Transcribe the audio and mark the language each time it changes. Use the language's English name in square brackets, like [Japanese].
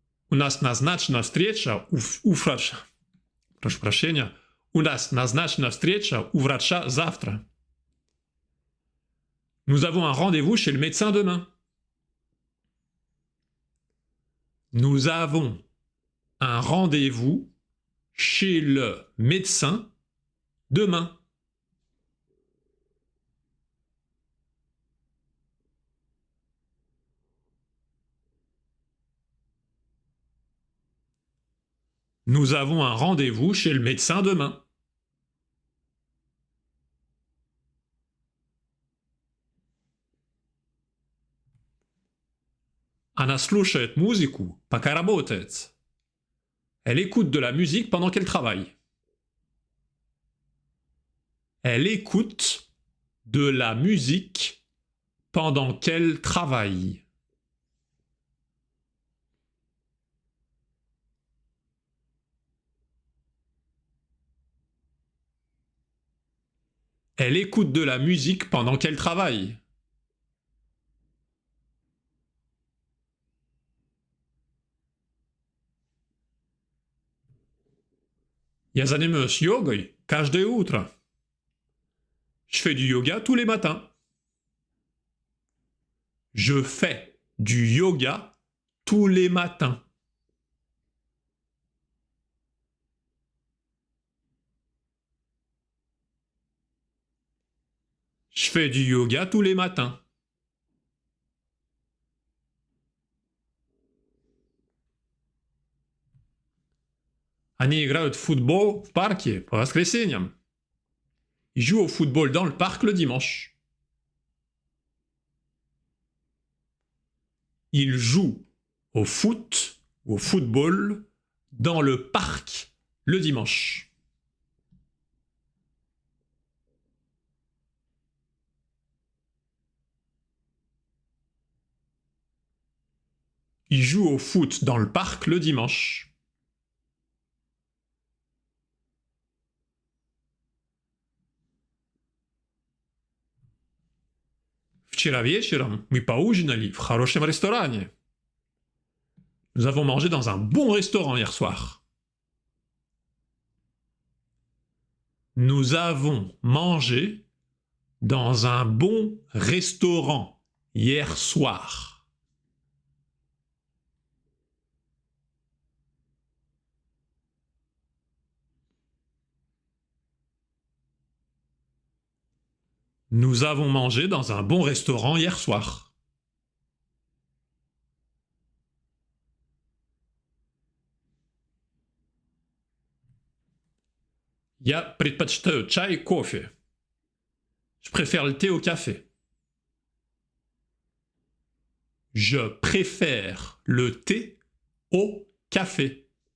[Russian] У нас назначена встреча у врача. Прошу прощения. У нас назначена встреча у врача завтра. [French] Nous avons un rendez-vous chez le médecin demain. Nous avons un rendez-vous chez le médecin demain. Nous avons un rendez-vous chez le médecin demain. [Russian] Она слушает музыку, пока работает. [French] Elle écoute de la musique pendant qu'elle travaille. Elle écoute de la musique pendant qu'elle travaille. Elle écoute de la musique pendant qu'elle travaille. [Russian] Я занимаюсь йогой каждое утро. [French] Je fais du yoga tous les matins. Je fais du yoga tous les matins. Je fais du yoga tous les matins. [Russian] Они играют в футбол в парке по воскресеньям. [French] Ils jouent au football dans le parc le dimanche. Ils jouent au foot ou au football dans le parc le dimanche. Ils jouent au foot dans le parc le dimanche. [Russian] Вчера вечером мы поужинали в хорошем ресторане. [French] Nous avons mangé dans un bon restaurant hier soir. Nous avons mangé dans un bon restaurant hier soir. Nous avons mangé dans un bon restaurant hier soir. [Russian] Я предпочитаю чай и кофе. [French] Je préfère le thé au café. Je préfère le thé au café.